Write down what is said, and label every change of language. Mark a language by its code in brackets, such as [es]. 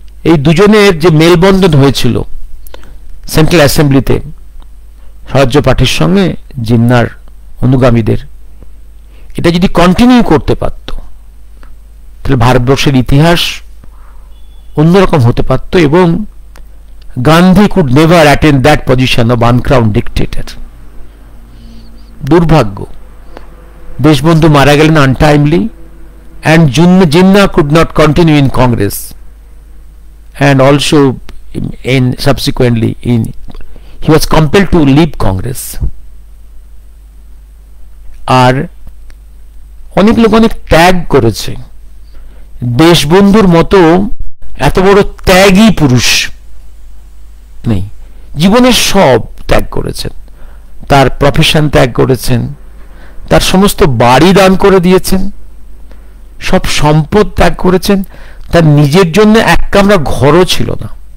[bn] এই দুজনের যে মেলবন্ধন হয়েছিল সেন্ট্রাল অ্যাসেম্বলিতে স্বরাজ্য পার্টির সঙ্গে জিন্নার অনুগামীদের, এটা যদি কন্টিনিউ করতে পারত তাহলে ভারতবর্ষের ইতিহাস অন্যরকম হতে পারত, এবং [en] Gandhi could never attain that position of uncrowned dictator. [bn] দুর্ভাগ্য, দেশবন্ধু মারা গেলেন [en] Untimely, and Jinnah could not continue in Congress, and also in subsequently he was compelled to leave Congress. [bn] আর অনেক লোক অনেক ত্যাগ করেছে, দেশবন্ধুর মতো এত বড় ত্যাগী পুরুষ নেই। জীবনের সব ত্যাগ করেছেন, তার প্রফেশন ত্যাগ করেছেন, তার সমস্ত বাড়ি দান করে দিয়েছেন, সব সম্পদ ত্যাগ করেছেন, তার নিজের জন্য এক কামরা ঘরও ছিল না।